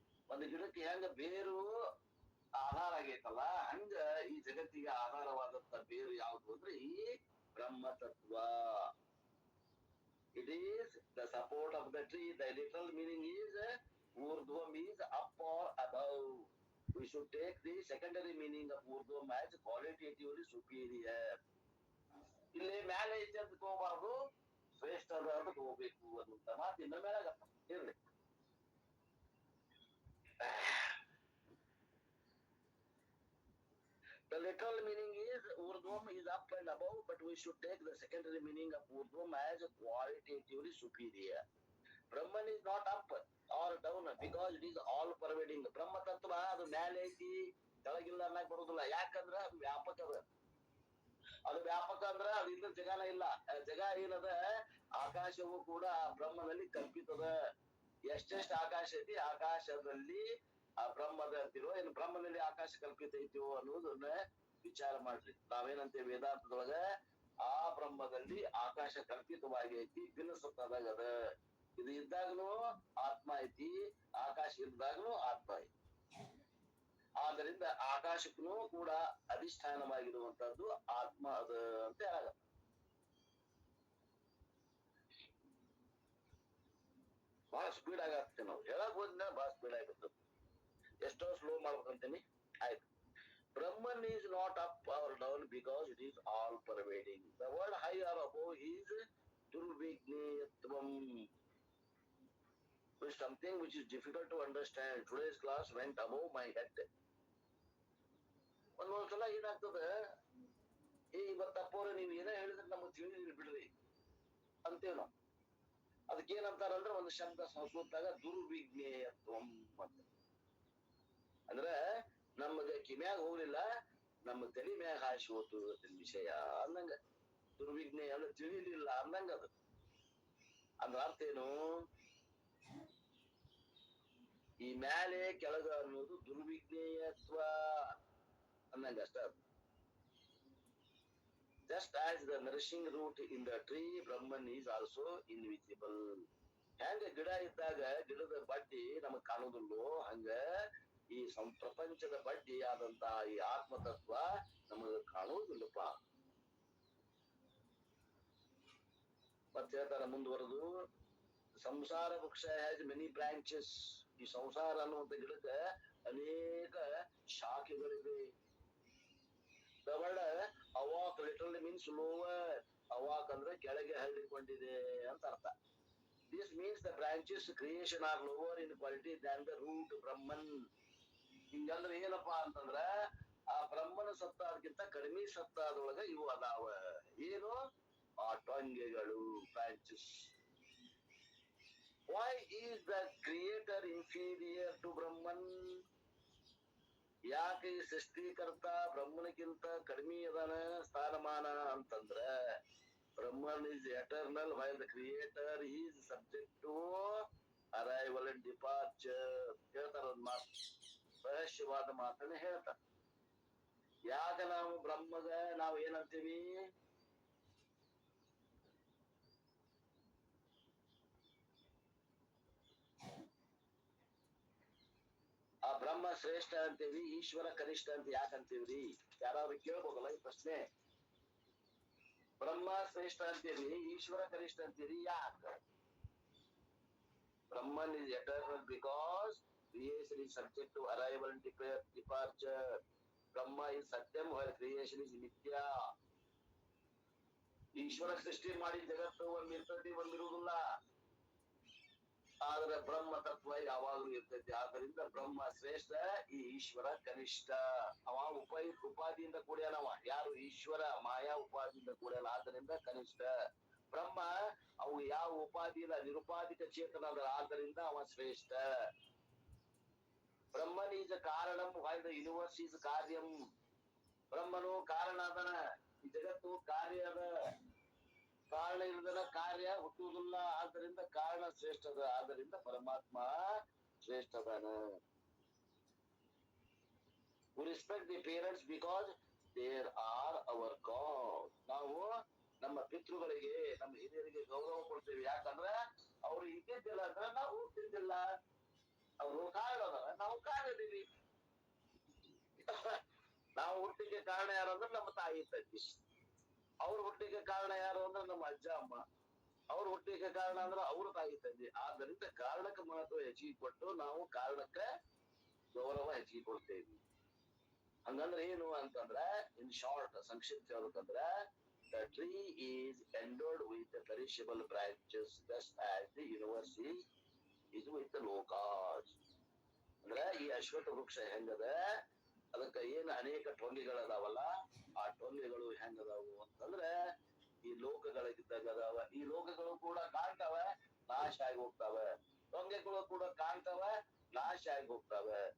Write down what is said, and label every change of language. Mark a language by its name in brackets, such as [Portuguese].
[Kannada] ಒಂದು ಗಿಡಕ್ಕೆ ಹೆಂಗ ಬೇರು ಆಧಾರ ಆಗೈತಲ್ಲ, ಹಂಗ ಈ ಜಗತ್ತಿಗೆ ಆಧಾರವಾದಂತ ಬೇರು ಯಾವುದು ಅಂದ್ರೆ ಈ ಬ್ರಹ್ಮ ತತ್ವ. [English] It is the support of the tree. The literal meaning is urdhva means up or we should take the secondary meaning of urdhvam as qualitatively superior. [Kannada] ಇಲ್ಲಿ ಮ್ಯಾಲೆ ಐತಿ ಅಂತ ತಗೋಬಾರ್ದು, ಶ್ರೇಷ್ಠ ಅದ ಅಂತ ತಗೋಬೇಕು ಅನ್ನುವಂತ ಮಾತು ಇನ್ನ ಮೇಲಾಗತ್ತ ಇರ್ಲಿ. [English] The literal meaning is urdhvam is up and above, but we should take the secondary meaning of urdhvam as qualitatively superior. Brahman is not up or down because it is all pervading. [Kannada] ಬ್ರಹ್ಮ ತತ್ವ ಅದು ಮ್ಯಾಲೆ ಐತಿ ಕೆಳಗಿಲ್ಲ ಅನ್ನಕ್ ಬರುದಿಲ್ಲ. ಯಾಕಂದ್ರ ಅದು ವ್ಯಾಪಕ ಅದ. ಅದು ವ್ಯಾಪಕ ಅಂದ್ರ ಅದು ಇದ್ರ ಜಗನ ಇಲ್ಲ. ಜಗ ಏನದ, ಆಕಾಶವು ಕೂಡ ಬ್ರಹ್ಮನಲ್ಲಿ ಕಲ್ಪಿತದ. ಎಷ್ಟೆಷ್ಟು ಆಕಾಶ ಐತಿ, ಆಕಾಶದಲ್ಲಿ ಆ ಬ್ರಹ್ಮದ ಅಂತಿರೋ ಏನು ಬ್ರಹ್ಮನಲ್ಲಿ ಆಕಾಶ ಕಲ್ಪಿತ ಐತಿಯೋ ಅನ್ನೋದನ್ನ ವಿಚಾರ ಮಾಡ್ರಿ. ನಾವೇನಂತೇವೆ ವೇದಾಂತದೊಳಗ, ಆ ಬ್ರಹ್ಮದಲ್ಲಿ ಆಕಾಶ ಕಲ್ಪಿತವಾಗಿ ಐತಿ, ಬಿನಸತ್ತದಾಗ ಇದು ಇದ್ದಾಗನು ಆತ್ಮ ಐತಿ, ಆಕಾಶ ಇದ್ದಾಗನು ಆತ್ಮ ಐತಿ. ಆದ್ದರಿಂದ ಆಕಾಶಕ್ಕೂ ಕೂಡ ಅಧಿಷ್ಠಾನವಾಗಿರುವಂತದ್ದು ಆತ್ಮ ಅದ ಅಂತ ಹೇಳ. ಬಹಳ ಸ್ಪೀಡ್ ಆಗತ್ತೆ, ನಾವು ಹೇಳಕ್ ಹೋದ್ರೆ ಬಹಳ ಸ್ಪೀಡ್ ಆಗಿರ್ತದೆ. ಎಷ್ಟೋ ಸ್ಲೋ ಮಾಡ್ಬೇಕಂತೀನಿ. ಆಯ್ತು. [English] Brahman is not up or down because it is all pervading. The word high or above is durvigneyatvam, which something which is difficult to understand. Today's class went above my head. [Kannada] ಒಂದೊಂದ್ಸಲ ಏನಾಗ್ತದ, ಇವತ್ತಪ್ಪೋರೆ ನೀವ್ ಏನೋ ಹೇಳಿದ್ರೆ ನಮಗ್ ತಿಳಿದಿಲ್ಲ ಬಿಡ್ರಿ ಅಂತೇವ್ ನಾವು. ಅದಕ್ಕೇನಂತಾರಂದ್ರೆ ಒಂದು ಶಬ್ದ ಸಂಸ್ಕೃತದಾಗ ದುರ್ವಿಜ್ಞೇಯತ್ವಂ ಅಂತ. ಅಂದ್ರ ನಮಗ ಕಿಮ್ಯಾಗ ಹೋಗ್ಲಿಲ್ಲ, ನಮ್ಮ ತಲೆ ಮ್ಯಾಗ ಹಾಸಿ ಹೋತು ವಿಷಯ ಅಂದಂಗ. ದುರ್ವಿಜ್ಞೇಯ ಅಂದ್ರೆ ತಿಳಿಲಿಲ್ಲ ಅಂದಂಗ. ಅದು ಅಂದ್ರ ಅರ್ಥ ಏನು, ಈ ಮ್ಯಾಲೆ ಕೆಳಗ ಅನ್ನೋದು ದುರ್ವಿಜ್ಞೇಯತ್ವ ಅಂದಂಗ ಅಷ್ಟ. [English] Just as the nourishing root in the tree, Brahman is also invisible. [Kannada] ಹೆಂಗ ಗಿಡ ಇದ್ದಾಗ ಗಿಡದ ಬಡ್ಡಿ ನಮಗ್ ಕಾಣುದಿಲ್ಲೋ, ಹಂಗ ಈ ಪ್ರಪಂಚದ ಬಡ್ಡಿ ಆದಂತ ಈ ಆತ್ಮತತ್ವ ನಮಗ ಕಾಣುವುದಿಲ್ಲಪ್ಪ. ಮತ್ತೆ ಹೇಳ್ತಾರ ಮುಂದುವರೆದು, ಸಂಸಾರ ವೃಕ್ಷ [English] Has many branches. [Kannada] ಈ ಸಂಸಾರ ಅನ್ನುವಂತ ಗಿಡಕ್ಕ ಅನೇಕ ಶಾಖೆಗಳಿವೆ. [English] The word awak literally means lower. [Kannada] Awak ಅಂದ್ರೆ ಕೆಳಗೆ ಹರಡಿಕೊಂಡಿದೆ ಅಂತ ಅರ್ಥ. [English] This means the branches creation are lower in quality than the root Brahman. [Kannada] ಹಿಂಗಂದ್ರೆ ಏನಪ್ಪಾ ಅಂತಂದ್ರ, ಆ ಬ್ರಹ್ಮನ ಸತ್ತ ಅದಕ್ಕಿಂತ ಕಡಿಮೆ ಸತ್ತಾದೊಳಗ ಇವು ಅದಾವ. ಏನು, ಆ ಟೊಂಗೆಗಳು, branches. [English] Why is the creator inferior to Brahman? [Kannada] ಯಾಕೆ ಈ ಸೃಷ್ಟಿಕರ್ತ ಬ್ರಹ್ಮನಿಗಿಂತ ಕಡಿಮೆ ಅದಾನ ಸ್ಥಾನಮಾನ ಅಂತಂದ್ರ, [English] Brahman is eternal while the creator is subject to arrival and departure. [Kannada] ಹೇಳ್ತಾರ ಒಂದ್ ಮಾತು, ರಹಸ್ಯವಾದ ಮಾತನ್ನ ಹೇಳ್ತಾರ. ಯಾಕ ನಾವು ಬ್ರಹ್ಮಗ ನಾವು ಏನಂತೀವಿ, ಆ ಬ್ರಹ್ಮ ಶ್ರೇಷ್ಠ ಅಂತೀವಿ, ಈಶ್ವರ ಕನಿಷ್ಠ ಅಂತ ಯಾಕಂತೀವ್ರಿ? ಯಾರಾದ್ರೂ ಕೇಳ್ಬೋದಲ್ಲ ಈ ಪ್ರಶ್ನೆ. ಬ್ರಹ್ಮ ಶ್ರೇಷ್ಠ ಅಂತೀರಿ, ಈಶ್ವರ ಕನಿಷ್ಠ ಅಂತೀರಿ, ಯಾಕ? Brahman is eternal because creation is subject to arrival and departure. Brahma is satyam while creation is mithya. Ishwara ಸೃಷ್ಟಿ ಮಾಡಿ ಜಗತ್ತು ಒಂದ್ ಇರ್ತೈತಿ, ಒಂದ್ ಇರುವುದಿಲ್ಲ. ಆದ್ರೆ ಬ್ರಹ್ಮ ತತ್ವ ಯಾವಾಗ್ಲೂ ಇರ್ತೈತಿ. ಆದ್ದರಿಂದ ಬ್ರಹ್ಮ ಶ್ರೇಷ್ಠ, ಈ ಈಶ್ವರ ಕನಿಷ್ಠ. ಅವ ಉಪಾಧಿಯಿಂದ ಕೂಡ್ಯಾನವ. ಯಾರು? ಈಶ್ವರ ಮಾಯಾ ಉಪಾಧಿಯಿಂದ ಕೂಡ್ಯಾನ, ಆದ್ದರಿಂದ ಕನಿಷ್ಠ. ಬ್ರಹ್ಮ ಅವು ಯಾವ ಉಪಾಧಿ ಇಲ್ಲ, ನಿರುಪಾಧಿಕ ಚೇತನ, ಆದ್ದರಿಂದ ಅವ ಶ್ರೇಷ್ಠ. [English] Brahman is karanam while the universe is karyam. [Kannada] ಬ್ರಹ್ಮನು ಕಾರಣ ಅದನ, ಈ ಜಗತ್ತು ಕಾರ್ಯ ಅದ. ಕಾರಣ ಇಲ್ಲದನ ಕಾರ್ಯ ಹುಟ್ಟುವುದಿಲ್ಲ, ಆದ್ದರಿಂದ ಕಾರಣ ಶ್ರೇಷ್ಠದ. ಆದ್ದರಿಂದ ಪರಮಾತ್ಮ ಶ್ರೇಷ್ಠದಾನ. [English] We respect the parents because there are our God. [Kannada] ನಾವು ನಮ್ಮ ಪಿತೃಗಳಿಗೆ, ನಮ್ಮ ಹಿರಿಯರಿಗೆ ಗೌರವ ಕೊಡ್ತೇವೆ. ಯಾಕಂದ್ರೆ ಅವ್ರು ಇದ್ದಿದ್ದಿಲ್ಲ ಅಂದ್ರೆ ನಾವು ಹುಟ್ಟಿದ್ದಿಲ್ಲ. ಅವರು ಕಾರಣ ಅದಾರ, ನಾವು ಕಾರಣದೀವಿ. ನಾವು ಹುಟ್ಟಿಗೆ ಕಾರಣ ಯಾರು ಅಂದ್ರೆ ನಮ್ಮ ತಾಯಿ ತಂಗಿ. ಅವ್ರ ಹುಟ್ಟಿಗೆ ಕಾರಣ ಯಾರು ಅಂದ್ರೆ ನಮ್ಮ ಅಜ್ಜ ಅಮ್ಮ. ಅವ್ರ ಹುಟ್ಟಿಗೆ ಕಾರಣ ಅಂದ್ರೆ ಅವ್ರ ತಾಯಿ ತಂದೆ. ಆದ್ದರಿಂದ ಕಾರಣಕ್ಕೆ ಮಹತ್ವ ಹೆಚ್ಚಿಗೆ ಕೊಟ್ಟು ನಾವು ಕಾರಣಕ್ಕೆ ಗೌರವ ಹೆಚ್ಚಿಗೆ ಕೊಡ್ತೇವಿ. ಹಂಗಂದ್ರೆ ಏನು ಅಂತಂದ್ರ ಇನ್ ಶಾರ್ಟ್ ಸಂಕ್ಷಿಪ್ತ ಹೇಳ್ಬೇಕಂದ್ರ [English] the tree is endowed with the perishable branches just as the universe is with the lokas. [Kannada] ಅಂದ್ರ ಈ ಅಶ್ವತ್ಥ ವೃಕ್ಷ ಹೆಂಗದ ಅದಕ್ಕ ಏನ್ ಅನೇಕ ಟೊಂಗಿಗಳದಾವಲ್ಲ ಆ ಟೊಂಗಿಗಳು ಹೆಂಗದಾವು ಅಂತಂದ್ರ ಈ ಲೋಕಗಳಿದ್ದಾಗ ಅದಾವ. ಈ ಲೋಕಗಳು ಕೂಡ ಕಾಣ್ತಾವ, ನಾಶ ಆಗಿ ಹೋಗ್ತಾವ. ಟೊಂಗೆಗಳು ಕೂಡ ಕಾಣ್ತಾವ, ನಾಶ ಆಗಿ ಹೋಗ್ತಾವ.